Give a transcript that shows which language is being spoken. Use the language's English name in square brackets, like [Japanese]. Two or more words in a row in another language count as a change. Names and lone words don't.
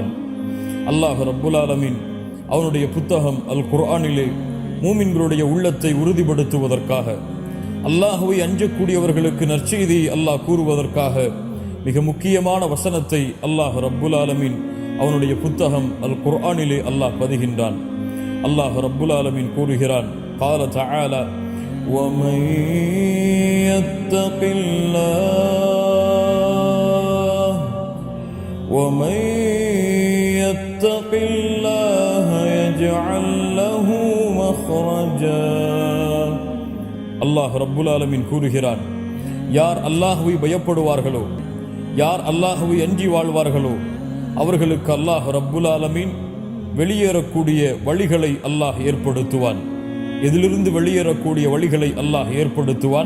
[Tamil] அல்லாஹ் ரப்புல் ஆலமீன் அவனுடைய புத்தகம் அல் குர்ஆனிலே மூமின்களுடைய உள்ளத்தை உறுதிப்படுத்துவதற்காக, அல்லாஹ்வை அஞ்சக்கூடியவர்களுக்கு நற்செய்தியை அல்லாஹ் கூறுவதற்காக மிக முக்கியமான வசனத்தை அல்லாஹ் ரப்புல் ஆலமீன் அவனுடைய புத்தகம் அல் குர்ஆனிலே அல்லாஹ் பதிகின்றான். அல்லாஹ் ரப்புல் ஆலமீன் கூறுகிறான், [Arabic] قال تعالى ومن يتق الله يجعل له مخرجا. [Tamil] அல்லாஹ் ரப்புல் ஆலமீன் கூறுகிறான், யார் அல்லாஹ்வை பயப்படுவார்களோ, யார் அல்லாஹ்வை அஞ்சி வாழ்வார்களோ, அவர்களுக்கு அல்லாஹ் ரப்புல் ஆலமீன் வெளியேறக்கூடிய வழிகளை அல்லாஹ் ஏற்படுத்துவான். எதிலிருந்து வெளியேறக்கூடிய வழிகளை அல்லாஹ் ஏற்படுத்துவான்?